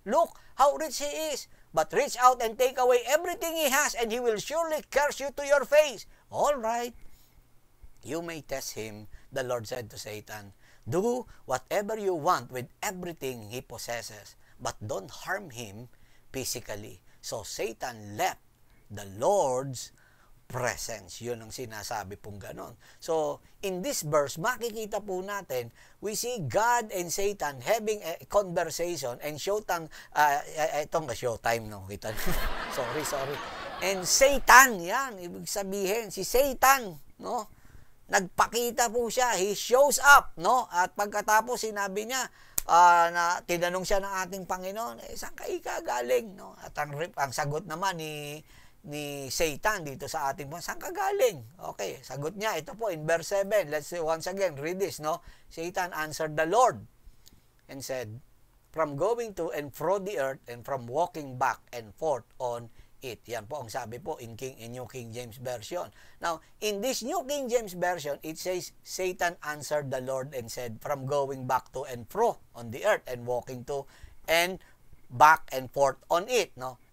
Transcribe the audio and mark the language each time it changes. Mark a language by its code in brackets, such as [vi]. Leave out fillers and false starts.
[en] Look how rich he is. But reach out and take away everything he has, and he will surely curse you to your face. All right, you may test him, the Lord said to Satan. Do whatever you want with everything he possesses, but don't harm him physically. So Satan left the Lord's presence. [tl] Yun ang sinasabi pong ganon. [en] So, in this verse, makikita po natin, we see God and Satan having a conversation and showtime, itong showtime, no? [tl] Kita sorry. And Satan, yan, ibig sabihin, si Satan, no? Nagpakita po siya, he shows up, no? At pagkatapos, sinabi niya, na tinanong siya ng ating Panginoon, saan ka ikagaling, no? At ang sagot naman ni Satan dito sa ating po, saan ka galing? Okay, sagot niya, ito po in verse 7. [en] Let's once again read this, no? Satan answered the Lord and said, from going to and fro the earth and from walking back and forth on it. Yan po ang sabi po in New King James Version. Now, in this New King James Version, it says, Satan answered the Lord and said, from going back to and fro on the earth and walking to and back and forth on it, no?